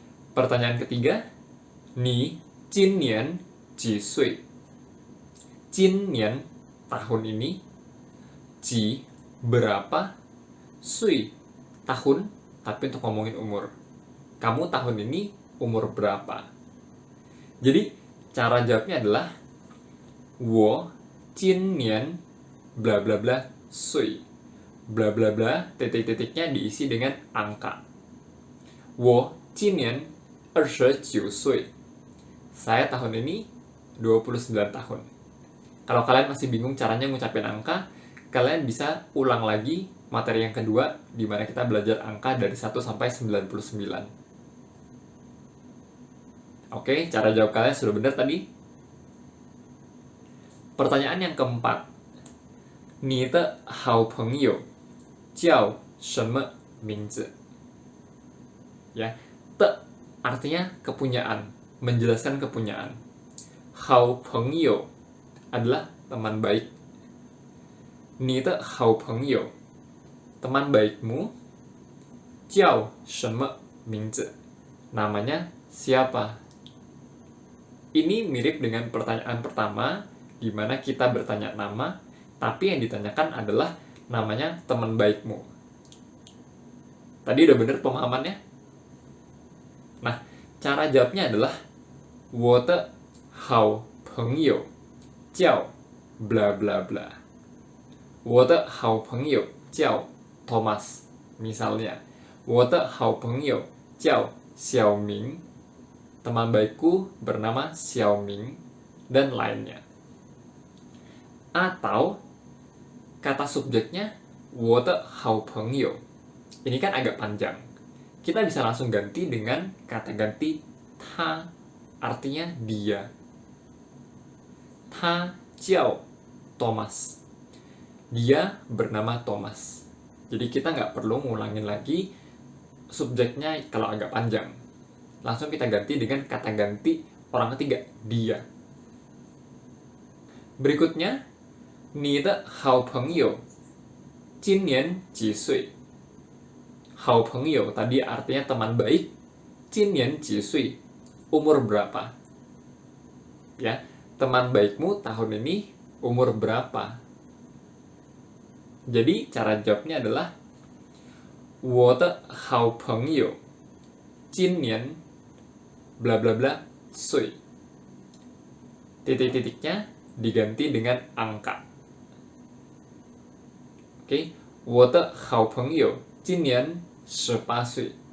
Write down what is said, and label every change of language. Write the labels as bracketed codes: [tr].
[id] Pertanyaan ketiga, [zh] 你今年几岁? [id] 今年 tahun ini, 几 berapa, 岁 tahun, tapi untuk ngomongin umur. Kamu tahun ini umur berapa? Jadi, cara jawabnya adalah [zh] 我今年 [id] bla bla bla [zh] 岁. [id] Bla bla bla titik-titiknya diisi dengan angka. [zh] 我今年29岁. [id] Saya tahun ini 29 tahun. Kalau kalian masih bingung caranya ngucapin angka, kalian bisa ulang lagi materi yang kedua, di mana kita belajar angka dari 1 sampai 99. Oke, cara jawab kalian sudah benar tadi? Pertanyaan yang keempat. [zh] 你的好朋友叫什么名字? [id] Ya, te artinya kepunyaan, menjelaskan kepunyaan. 好朋友 adalah teman baik. [zh] 你的好朋友 [id] teman baikmu [zh] 叫什么名字? [id] Namanya siapa? Ini mirip dengan pertanyaan pertama, di mana kita bertanya nama, tapi yang ditanyakan adalah namanya teman baikmu. Tadi udah bener pemahamannya? Nah, cara jawabnya adalah [zh] 我的好朋友叫 [id] bla bla bla. [zh] 我的好朋友叫 Thomas. [id] Misalnya, [zh] 我的好朋友叫小明. [id] Teman baikku bernama Xiaoming, dan lainnya. Atau kata subjeknya 我的好朋友. Ini kan agak panjang. Kita bisa langsung ganti dengan kata ganti 他, artinya dia. [zh] 他叫 [id] Thomas. Dia bernama Thomas. Jadi kita nggak perlu ngulangin lagi subjeknya kalau agak panjang. Langsung kita ganti dengan kata ganti orang ketiga, dia. Berikutnya, [zh] 你的好朋友今年几岁? [id] 好朋友 tadi artinya teman baik. [zh] 今年几岁? [id] Umur berapa? Ya, teman baikmu tahun ini umur berapa? Jadi cara jawabnya adalah [zh] 我的好朋友今年 [id] bla bla bla [zh] 岁. [id] Titik-titiknya diganti dengan angka. [zh] Oke, 我的好朋友今年18岁.